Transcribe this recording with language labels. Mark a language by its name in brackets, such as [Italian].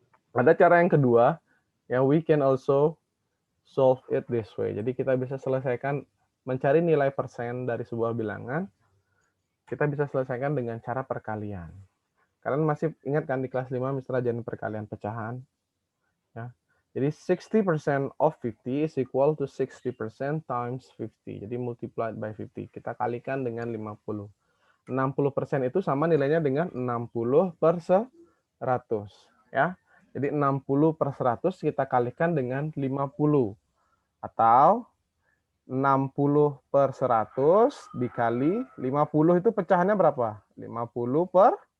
[Indonesian] Ada cara yang kedua, yang [English] we can also solve it this way. [Indonesian] Jadi kita bisa selesaikan, mencari nilai persen dari sebuah bilangan, kita bisa selesaikan dengan cara perkalian. Kalian masih ingat kan di kelas 5 Mr. ajarin perkalian pecahan? Ya. Jadi [English] 60% of 50 is equal to 60% times 50. [Indonesian] Jadi [English] multiplied by 50. [Indonesian] Kita kalikan dengan 50. 60% itu sama nilainya dengan 60 per 100. Ya. Jadi 60 per 100 kita kalikan dengan 50. Atau 60 per 100 dikali 50 itu pecahannya berapa? 50 per...